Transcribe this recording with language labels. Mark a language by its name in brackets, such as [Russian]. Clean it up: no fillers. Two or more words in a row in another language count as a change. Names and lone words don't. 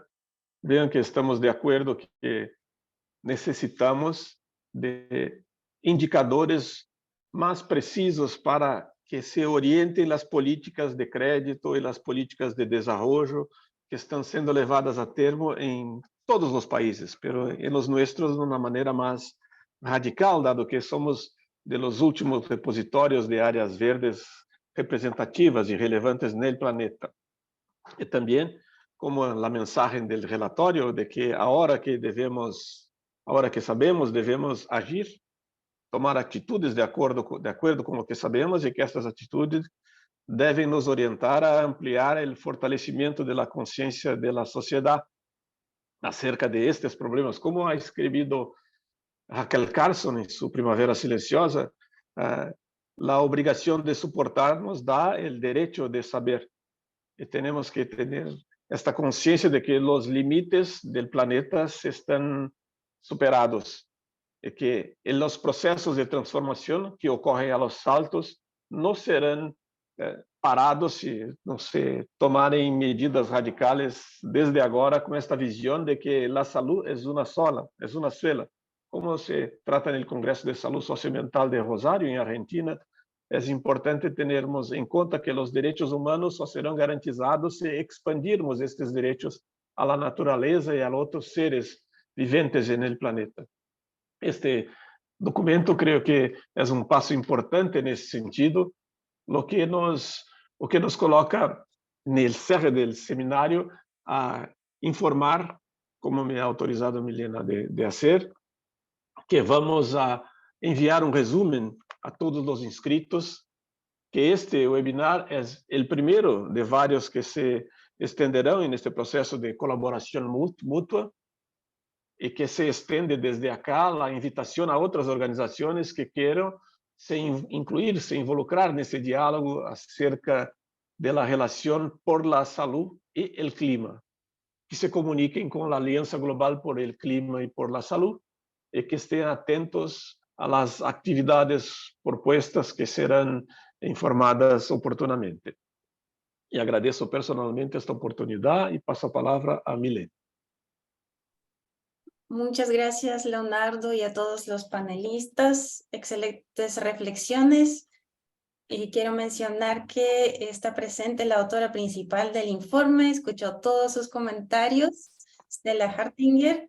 [Spanish] Vean que estamos de acuerdo que necesitamos de indicadores más precisos para que se orienten las políticas de crédito y las políticas de desarrollo que están siendo llevadas a termo en todos los países, pero en los nuestros de una manera más radical, dado que somos de los últimos repositorios de áreas verdes representativas y relevantes en el planeta. Y también, como la mensaje del relatorio, de que ahora que sabemos, debemos agir, tomar atitudes de acuerdo con lo que sabemos y que estas atitudes deben nos orientar a ampliar el fortalecimiento de la conciencia de la sociedad acerca de estos problemas. Como ha escrito Raquel Carson en su Primavera Silenciosa, la obligación de soportar nos da el derecho de saber. Y tenemos que tener esta conciencia de que los límites del planeta están superados y que en los procesos de transformación que ocurren a los saltos no serán parados si no se tomarem medidas radicales [Portuguese] desde agora com esta visão de que a saúde é uma sola, Como se trata no Congresso de Saúde Socioambiental de Rosário, em Argentina, é importante termos em conta que os direitos humanos só serão garantizados se expandirmos estes direitos à natureza e a outros seres viventes no planeta. Este documento creio que é passo importante nesse sentido, o que nos coloca no cierre do seminário a informar, [Spanish] como me ha autorizado Milena de hacer, [Portuguese] que [Spanish] vamos a enviar resumen [Portuguese] a todos os inscritos, que este webinar é o primeiro de vários que se estenderão neste processo de colaboração mútua e que se estende desde acá a invitação a outras organizações que queiram se incluir, se involucrar nesse diálogo acerca da relação [Spanish] por la salud [Portuguese] e [Spanish] el clima, [Portuguese] que se comuniquem com a Aliança Global por el Clima e por la Salud e que estejam atentos a las atividades propuestas que serão informadas oportunamente. E agradeço personalmente esta oportunidade e passo a palavra a Milena. [Spanish] Muchas gracias, Leonardo, y a todos los panelistas. Excelentes reflexiones. Y quiero mencionar que está presente la autora principal del informe, escuchó todos sus comentarios, Stella Hartinger.